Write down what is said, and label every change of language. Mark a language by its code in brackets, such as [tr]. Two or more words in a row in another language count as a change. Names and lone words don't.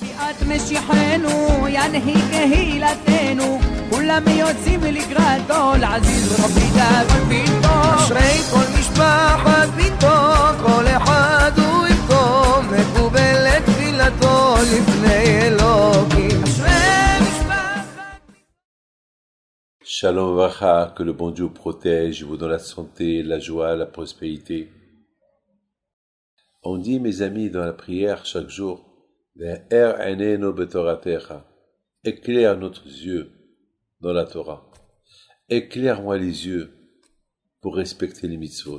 [he] את משיחנו, ינהיג קהילתנו, כולם יוצאים לקראתו, לעזיז רבי דאגון ביתו. אשרי כל משפחת ביתו, כל אחד הוא איתו, מקובלת תפילתו לפני אלוקים. שלום וברכה, [fr] que le bon Dieu vous protège, vous donne la santé, la joie, la prospérité. On dit, mes amis, dans la prière chaque jour, éclaire notre yeux dans la Torah. Éclaire-moi les yeux pour respecter les mitzvot.